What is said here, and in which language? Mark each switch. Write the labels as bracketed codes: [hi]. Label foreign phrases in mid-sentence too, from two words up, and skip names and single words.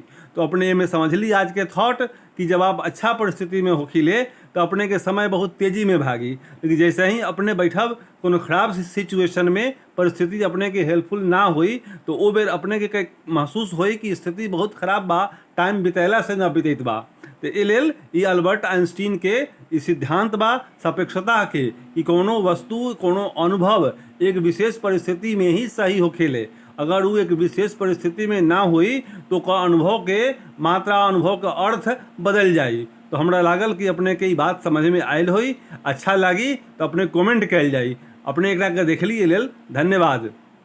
[bho] तो अपने में समझ ली आज के थॉट कि जब आप अच्छा परिस्थिति में होखिले तो अपने के समय बहुत तेज़ी में भागी, लेकिन जैसे ही अपने बैठब कोनो खराब सिचुएशन में, परिस्थिति अपने के हेल्पफुल ना हुई, तो वो बेर अपने के महसूस होई कि स्थिति बहुत खराब बा, टाइम बितैला से न बीतैत बा। तो एल ये अल्बर्ट आइंस्टीन के ई सिद्धांत बा सापेक्षता के कि कोनो वस्तु, कोनो अनुभव एक विशेष परिस्थिति में ही सही होखेले। अगर वो एक विशेष परिस्थिति में ना हुई तो का अनुभव के मात्रा, अनुभव का अर्थ बदल जाई। तो हमरा लागल कि अपने के ई बात समझ में आयल होई, अच्छा लगी तो अपने कमेंट कैल जाई। अपने एकरा के देखली लेल धन्यवाद।